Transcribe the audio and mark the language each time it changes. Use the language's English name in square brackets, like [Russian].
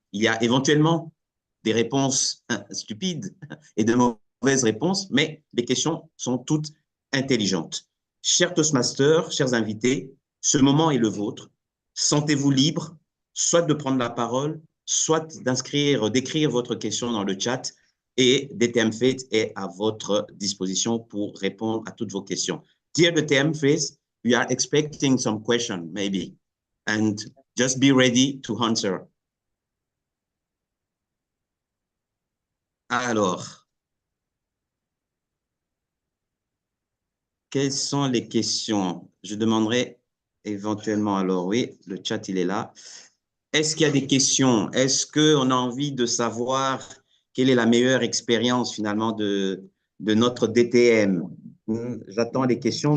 [French] Il y a éventuellement des réponses stupides et de mauvaises réponses, mais les questions sont toutes intelligentes. Chers Toastmasters, chers invités, ce moment est le vôtre. Sentez-vous libre, soit de prendre la parole, soit d'écrire votre question dans le chat. et DTM Faith est à votre disposition pour répondre à toutes vos questions. [English] Dear DTM Faith, we are expecting some questions, maybe, and just be ready to answer. [French] Alors, quelles sont les questions? Je demanderai éventuellement, alors oui, le chat, il est là. Est-ce qu'il y a des questions? Est-ce qu'on a envie de savoir quelle est la meilleure expérience finalement de notre DTM? J'attends les questions.